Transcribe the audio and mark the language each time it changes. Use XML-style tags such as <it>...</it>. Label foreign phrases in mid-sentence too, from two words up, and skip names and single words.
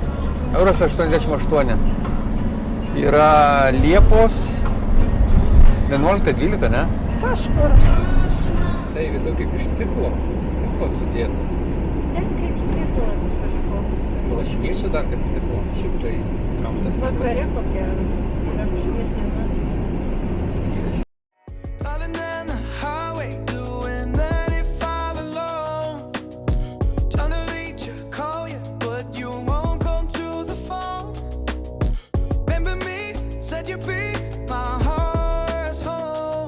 <lt>Euras 88. Yra Liepos 11-12, ne? Kažkur. Tai vidu kaip iš stiklo sudėtas. Ten kaip stiklas kažkoks. Gal šviečia dar, kad stiklo. Šiaip tai kam tas Vakare kokia apšvietimas.</lt> <en>Darling down the highway, doing 95 alone. Trying to reach you, call you, but you won't come to the phone. Remember me, said you'd be my heart's home.</en>